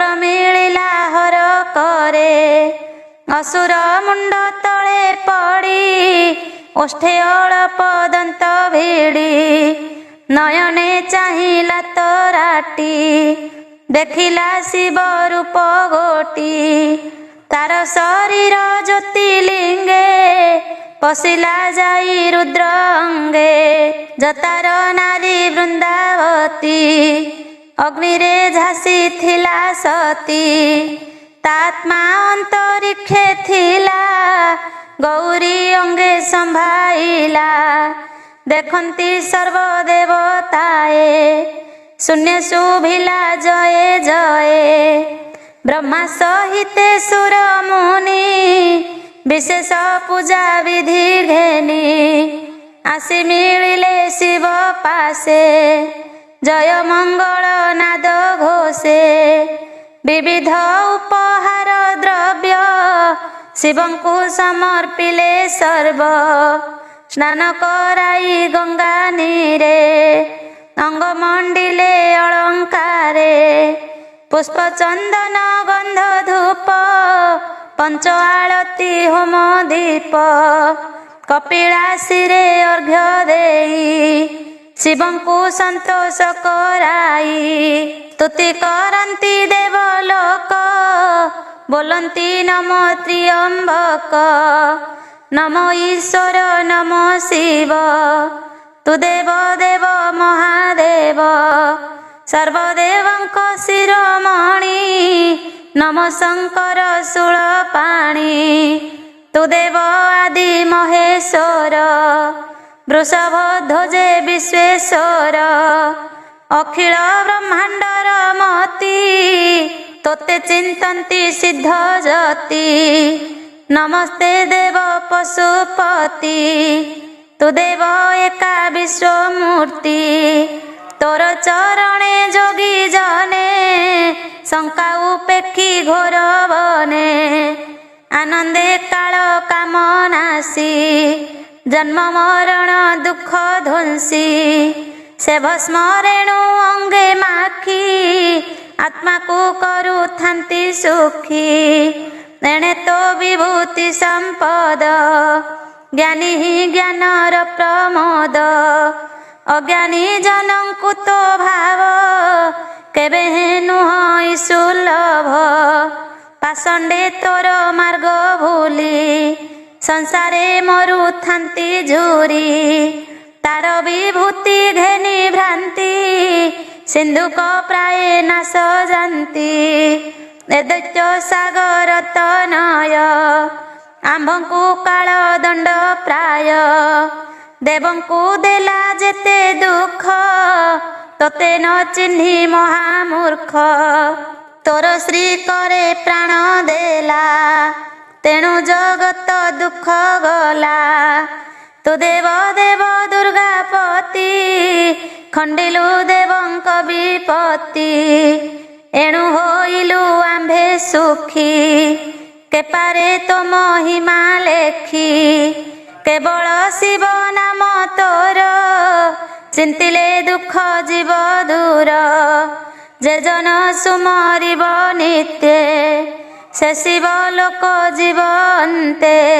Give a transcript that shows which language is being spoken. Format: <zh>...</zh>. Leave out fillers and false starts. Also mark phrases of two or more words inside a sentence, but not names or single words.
<or>ମିଳିଲା ହର କରେ ଅସୁର ମୁଣ୍ଡ ତଳେ ପଡ଼ି ଓଷ୍ଠେ ଅଳପ ଦନ୍ତ ଭିଡ଼ି ନୟନେ ଚାହିଲା ତରାଟି ଦେଖିଲା ଶିବ ରୂପ ଗୋଟି ତାର ଶରୀର ଜ୍ୟୋତିଲିଙ୍ଗେ ପଶିଲା ଯାଇ ରୁଦ୍ର ଅଙ୍ଗେ ଯତାର ନାରୀ ବୃନ୍ଦାବତୀ ଅଗ୍ନିରେ ଝାସି ଥିଲା ସତୀ ତାତ୍ମା ଅନ୍ତରୀକ୍ଷେ ଥିଲା ଗୌରୀ ଅଙ୍ଗେ ସମ୍ଭାଇଲା ଦେଖନ୍ତି ସର୍ବଦେବତାଏ ଶୂନ୍ୟ ଶୁଭିଲା ଜୟ ଜୟ ବ୍ରହ୍ମା ସହିତେ ସୁର ମୁନି ବିଶେଷ ପୂଜା ବିଧି ଘେନି ଆସି ମିଳିଲେ ଶିବ ପାଶେ ଜୟ ମଙ୍ଗଳ ନାଦ ଘୋଷେ ବିବିଧ ଉପହାର ଦ୍ରବ୍ୟ ଶିବଙ୍କୁ ସମର୍ପିଲେ ସର୍ବ ସ୍ନାନ କରାଇ ଗଙ୍ଗା ନୀରେ ଅଙ୍ଗ ମଣ୍ଡିଲେ ଅଳଙ୍କାରେ ପୁଷ୍ପ ଚନ୍ଦନ ଗନ୍ଧ ଧୂପ ପଞ୍ଚ ଆଳତି ହୋମ ଦୀପ କପିଳାସୀରେ ଅର୍ଘ୍ୟ ଦେଇ ଶିବଙ୍କୁ ସନ୍ତୋଷ କରାଇ ସ୍ତୁତି କରନ୍ତି ଦେବଲୋକ ବୋଲନ୍ତି ନମୋ ତ୍ର୍ୟମ୍ବକ ନମୋ ଈଶ୍ୱର ନମୋ ଶିବ ତୁ ଦେବ ଦେବ ମହାଦେବ ସର୍ବଦେବଙ୍କ ଶିରୋମଣି ନମୋ ଶଙ୍କର ଶୂଳପାଣି ତୁ ଦେବ ଆଦି ମହେଶ୍ୱର ବୃଷଭ ଧ୍ୱଜେ ବିଶ୍ୱେଶ୍ୱର ଅଖିଳ ବ୍ରହ୍ମାଣ୍ଡର ମତି ତୋତେ ଚିନ୍ତନ୍ତି ସିଦ୍ଧ ଯତି ନମସ୍ତେ ଦେବ ପଶୁପତି ତୁ ଦେବ ଏକା ବିଶ୍ୱମୂର୍ତ୍ତି ତୋର ଚରଣେ ଯୋଗୀ ଜନେ ଶଙ୍କା ଉପେକ୍ଷି ଘୋର ବନେ ଆନନ୍ଦେ କାଳ କାମନାସୀ ଜନ୍ମ ମରଣ ଦୁଖ ଧ୍ୱଂସୀ ସେ ଭସ୍ମରେଣୁ ଅଙ୍ଗେ ମାଖି ଆତ୍ମା କୋ କରୁ ଥାନ୍ତି ସୁଖୀ ଏଣେ ତୋ ବିଭୂତି ସମ୍ପଦ ଜ୍ଞାନୀ ହି ଜ୍ଞାନର ପ୍ରମୋଦ ଅଜ୍ଞାନୀ ଜନଙ୍କୁ ତୋ ଭାବ କେବେ ନୁହ ସୁଲଭ ପାଷଣ୍ଡେ ତୋର ମାର୍ଗ ଭୁଲି ସଂସାରେ ମରୁ ଥାନ୍ତି ଝୁରି ତାର ବିଭୂତି ଘେନି ଭ୍ରାନ୍ତି ସିନ୍ଧୁକ ପ୍ରାୟ ନାଶ ଜାଣନ୍ତି ଏ ଦୈତ୍ୟ ସାଗର ତନୟ ଆମ୍ଭଙ୍କୁ କାଳ ଦଣ୍ଡ ପ୍ରାୟ ଦେବଙ୍କୁ ଦେଲା ଯେତେ ଦୁଖ ତୋତେ ନ ଚିହ୍ନି ମହାମୂର୍ଖ ତୋର ଶ୍ରୀ କରେ ପ୍ରାଣ ଦେଲା ତେଣୁ ଜଗତ ଦୁଖ ଗଲା ତୁ ଦେବ ଦେବ ଦୁର୍ଗାପତି ଖଣ୍ଡିଲୁ ଦେବଙ୍କ ବିପତ୍ତି ଏଣୁ ହୋଇଲୁ ଆମ୍ଭେ ସୁଖୀ କେପାରେ ତୋ ମହିମା ଲେଖି କେବଳ ଶିବ ନାମ ତୋର ଚିନ୍ତିଲେ ଦୁଖ ଜୀବ ଦୂର ଯେ ଜନ ସୁମରିବ ନିତ୍ୟ ସେ ଶିବ ଲୋକ ଜୀବନ୍ତେ</or>